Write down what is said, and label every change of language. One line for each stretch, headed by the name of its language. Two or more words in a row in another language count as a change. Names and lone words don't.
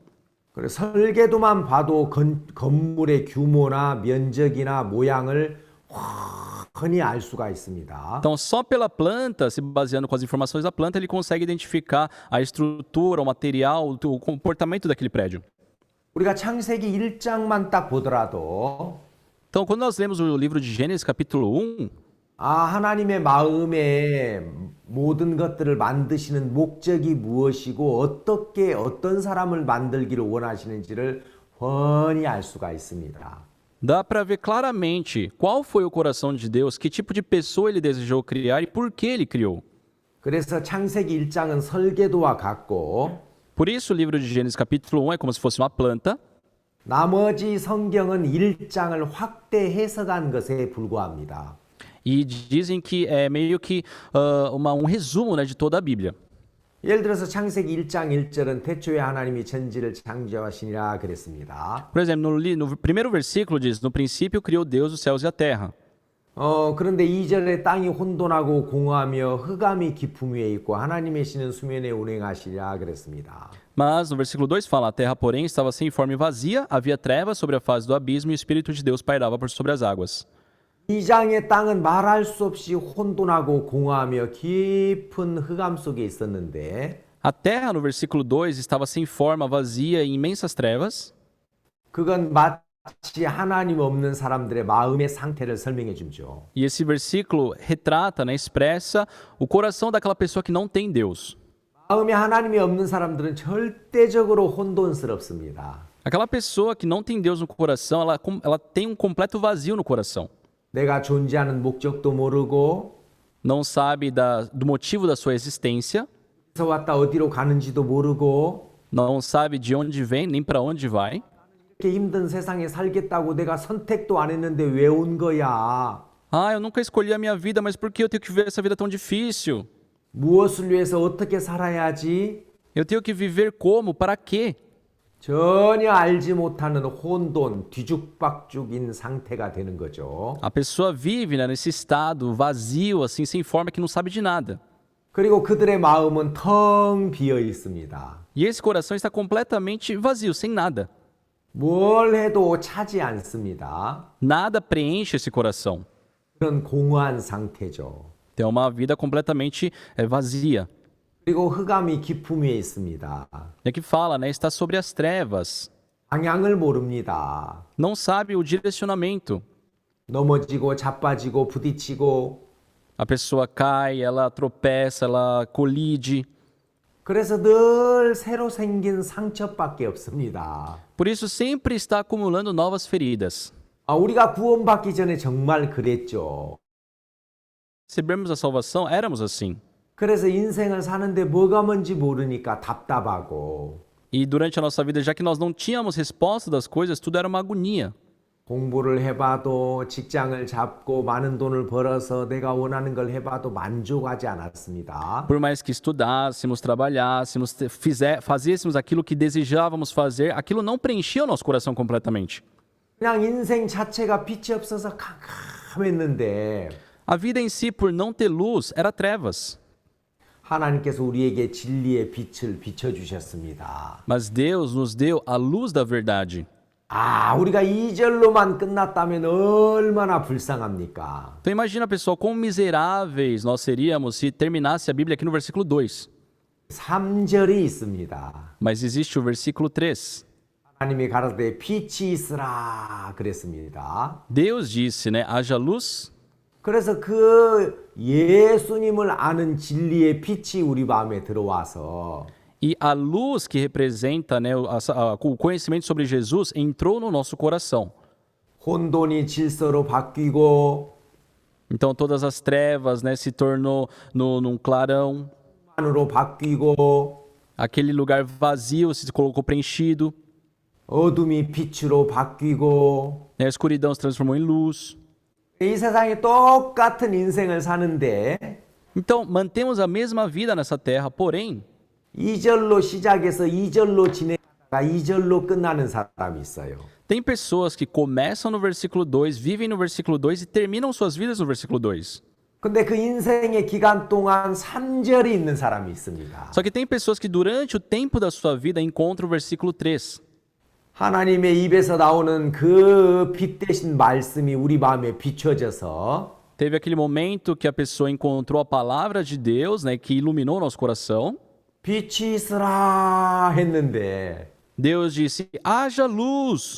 Korean: 그래서 설계도만 봐도 건물의 규모나 면적이나 모양을 훤히 알 수가 있습니다.
Portuguese: Então, só pela planta, se baseando com as informações da planta, ele consegue identificar a estrutura, o material, o comportamento daquele prédio.
Korean: 우리가 창세기 1장만 딱 보더라도
Portuguese: Então, quando nós lemos o livro de Gênesis, capítulo 1,
Korean: 하나님의 마음에 모든 것들을 만드시는 목적이 무엇이고 어떻게 어떤 사람을 만들기를 원하시는지를 훤히 알 수가 있습니다.
Portuguese: dá para ver claramente qual foi o coração de Deus, que tipo de pessoa ele desejou criar e por que ele criou.
Korean: 그래서 창세기 1장은 설계도와 같고
Portuguese: Por isso, o livro de Gênesis, capítulo 1, é como se fosse uma planta,
Korean: 나머지 성경은 1장을 확대 해석한 것에 불과합니다.
Portuguese: e dizem que é meio que resumo, né, de toda a Bíblia.
Korean: 예를 들어서 창세기 1장 1절은 태초에 하나님이 천지를 창조하시니라 그랬습니다.
Portuguese: Por exemplo, no primeiro versículo diz, no princípio criou Deus os céus e a terra.
Korean: 그런데 2절에 땅이 혼돈하고 공허하며 흑암이 깊음 위에 있고 하나님의 신은 수면에 운행하시리라 그랬습니다.
Portuguese: Mas no versículo 2 fala, a terra, porém, estava sem forma e vazia, havia trevas sobre a face do abismo e o Espírito de Deus pairava por sobre as águas.
Korean: 2장의 땅은 말할 수 없이 혼돈하고 공허하며 깊은 흑암 속에 있었는데
Portuguese: A terra, no versículo 2, estava sem forma, vazia e imensas trevas.
Korean: 그건 마치 하나님 없는 사람들의 마음의 상태를 설명해 주죠.
Portuguese: E esse versículo retrata, né, expressa o coração daquela pessoa que não tem Deus.
Korean: 마음에 하나님이 없는 사람들은 절대적으로 혼돈스럽습니다.
Portuguese: Aquela pessoa que não tem Deus no coração, ela tem um completo vazio no coração.
Korean: 내가 존재하는 목적도 모르고
Portuguese: Não sabe do motivo da sua existência,
Korean: 어디서 왔다 어디로 가는지도 모르고
Portuguese: não sabe de onde vem, nem para onde vai.
Korean: 이렇게 힘든 세상에 살겠다고 내가 선택도 안 했는데 왜 온 거야?
Portuguese: Eu nunca escolhi a minha vida, mas por que eu tenho que viver essa vida tão difícil?
Korean: 무엇을 위해서 어떻게 살아야지?
Portuguese: Eu tenho que viver como? Para quê?
Korean: 전혀 알지 못하는 혼돈, 뒤죽박죽인 상태가 되는 거죠.
Portuguese: A pessoa vive, né, nesse estado vazio, assim, sem forma, que não sabe de nada.
Korean: 그리고 그들의 마음은 텅 비어 있습니다.
Portuguese: E esse coração está completamente vazio, sem nada.
Korean: 뭘 해도 차지 않습니다.
Portuguese: Nada preenche esse coração.
Korean: 그런 공허한 상태죠.
Portuguese: Tem uma vida completamente vazia.
Korean: 그리고 흑암이 깊음 위에 있습니다.
Portuguese: É que fala, né, está sobre as trevas.
Korean: 방향을 모릅니다.
Portuguese: Não sabe o direcionamento.
Korean: 넘어지고 자빠지고 부딪히고
Portuguese: A pessoa cai, ela tropeça, ela colide.
Korean: 그래서 늘 새로 생긴 상처밖에 없습니다.
Portuguese: Por isso sempre está acumulando novas feridas.
Korean: 우리가 구원받기 전에 정말 그랬죠.
Portuguese: Recebemos a salvação, éramos assim.
Korean: 그래서 인생을 사는데 뭐가 뭔지 모르니까 답답하고
Portuguese: E durante a nossa vida, já que nós não tínhamos resposta das coisas, tudo era uma agonia.
Korean: 공부를 해봐도 직장을 잡고 많은 돈을 벌어서 내가 원하는 걸 해봐도 만족하지 않았습니다.
Portuguese: Por mais que estudássemos, trabalhássemos, fazêssemos aquilo que desejávamos fazer, aquilo não preenchia o nosso coração completamente.
Korean: 그냥 인생 자체가 빛이 없어서 캄캄했는데
Portuguese: A vida em si, por não ter luz, era trevas.
Korean: 하나님께서 우리에게 진리의 빛을 비춰주셨습니다.
Portuguese: Mas Deus nos deu a luz da verdade.
Korean: 우리가 2절로만 끝났다면 얼마나 불쌍합니까?
Portuguese: Então imagina, pessoal, quão miseráveis nós seríamos se terminasse a Bíblia aqui no versículo 2.
Korean: 3절이 있습니다.
Portuguese: Mas existe o versículo 3.
Korean: 하나님이 가라사대 빛이 있으라 그랬습니다.
Portuguese: Deus disse, né, haja luz,
Korean: 그래서 그 예수님을 아는 진리의 빛이 우리 마음에 들어와서
Portuguese: E a luz que representa, né, o conhecimento sobre Jesus entrou no nosso coração.
Korean: 혼돈이 질서로 바뀌고
Portuguese: Então todas as trevas, né, se tornou num clarão.
Korean: 안으로 바뀌고
Portuguese: Aquele lugar vazio se colocou preenchido.
Korean: 어둠이 빛으로 바뀌고
Portuguese: Né, a escuridão se transformou em luz.
Korean: 이 세상에 똑같은 인생을 사는데
Portuguese: Então mantemos a mesma vida nessa terra, porém
Korean: 2절로 시작해서 2절로 진행하다가 2절로 끝나는 사람이 있어요.
Portuguese: tem pessoas que começam no versículo 2, vivem no versículo 2 e terminam suas vidas no versículo 2.
Korean: 근데 그 인생의 기간 동안 3절이 있는 사람이 있습니다.
Portuguese: Só que tem pessoas que durante o tempo da sua vida encontram o versículo 3.
Korean: 하나님의 입에서 나오는 그 빛 대신 말씀이 우리 마음에 비춰져서
Portuguese: Teve aquele momento que a pessoa encontrou a palavra de Deus, né, que iluminou o nosso coração.
Korean: 빛이 있으라 했는데
Portuguese: Deus disse, haja luz.